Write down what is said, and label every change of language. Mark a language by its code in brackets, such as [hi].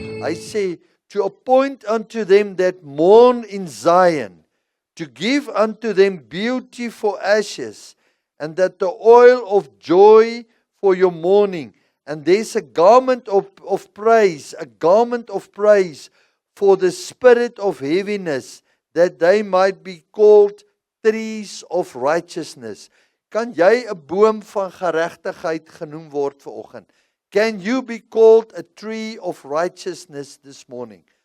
[en] I say, to appoint unto them that mourn in Zion, to give unto them beauty for ashes, and that the oil of joy for your mourning. And there's a garment of praise, a garment of praise for the spirit of heaviness, that they might be called trees of righteousness. [af] Kan jy 'n boom van geregtigheid genoem word vanoggend? [en] Can you be called a tree of righteousness this morning?